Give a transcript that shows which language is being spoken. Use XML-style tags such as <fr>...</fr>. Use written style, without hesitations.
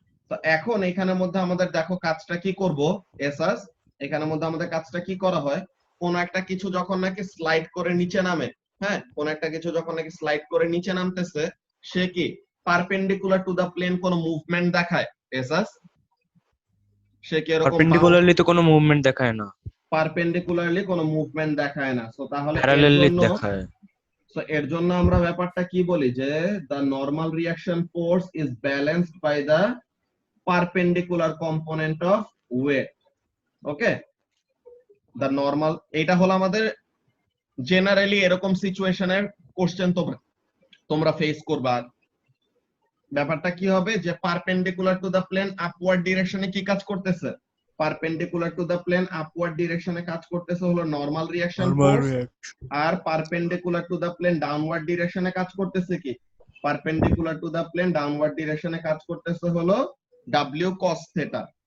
<bn>তো এখন এখানের মধ্যে আমাদের দেখো কাজটা কি করব, এসাস এখানের মধ্যে আমাদের কাজটা কি করা হয়, কোন একটা কিছু যখন নাকি স্লাইড করে নিচে নামে, হ্যাঁ কোন একটা কিছু যখন নাকি স্লাইড করে নিচে নামতেছে, সে কি</bn> <en>perpendicular to the plane</en> <bn>কোনো মুভমেন্ট দেখায়? এসাস সে কি এরকম পারপেন্ডিকুলারলি তো কোনো মুভমেন্ট দেখায় না, পারপেন্ডিকুলারলি কোনো মুভমেন্ট দেখায় না। সো তাহলে প্যারালালি দেখায়। এর জন্য আমরা ব্যাপারটা কি বলি যে</bn> <en>the normal reaction force is balanced by the perpendicular component of weight.</en> <bn>Okay, the normal, এটা হলো আমাদের জেনারেলি এরকম সিচুয়েশনের কোশ্চেন তোমরা ফেস করবা। ব্যাপারটা কি হবে যে</bn> <en>perpendicular to the plane</en> <bn>upward ডিরেকশনে কি কাজ করতেছে, perpendicular to the plane upward ডিরেকশনে কাজ করতেছে হলো normal reaction force, আর perpendicular to the plane downward ডিরেকশনে কাজ করতেছে কি, perpendicular to the plane downward ডিরেকশনে কাজ করতেছে হলো w cos theta.</bn>